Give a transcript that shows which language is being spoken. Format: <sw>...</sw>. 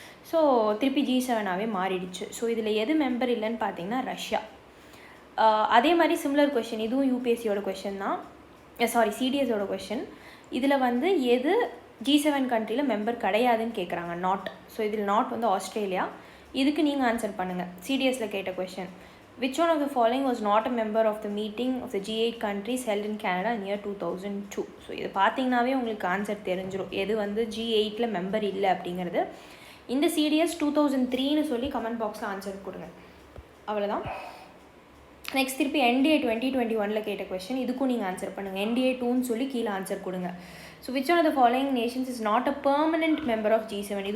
<ta>So திருப்பி G7ஆகவே மாறிடுச்சு. So இதில் எது மெம்பர் இல்லைன்னு பார்த்தீங்கன்னா ரஷ்யா. அதே மாதிரி சிமிலர் கொஷின், இதுவும் யூபிஎஸ்சியோட கொஷின் தான், சிடிஎஸோட கொஷின். இதில் வந்து எது G7 கண்ட்ரியில் மெம்பர் கிடையாதுன்னு கேட்குறாங்க, நாட். ஸோ இதில் நாட் வந்து ஆஸ்திரேலியா. இதுக்கு நீங்கள் ஆன்சர் பண்ணுங்கள். சிடிஎஸில் கேட்ட question,</ta> <en>which one of the following was not a member of the meeting of the G8 countries held in Canada in year 2002.</en> <ta>So இது பார்த்தீங்கன்னாவே உங்களுக்கு ஆன்சர் தெரிஞ்சிடும் எது வந்து G8ல் மெம்பர் இல்லை அப்படிங்கிறது. இந்த சிடிஎஸ் 2003ன்னு சொல்லி கமெண்ட் பாக்ஸில் ஆன்சர் கொடுங்க, அவ்வளோதான். நெக்ஸ்ட் திருப்பி NDA 2021 கேட்ட கொஸ்டின், இதுக்கும் நீங்கள் ஆன்சர் பண்ணுங்கள். NDA 2ன்னு சொல்லி கீழே ஆன்சர் கொடுங்க.</ta> <en>So which one of the following nations is not a permanent member of G7.</en>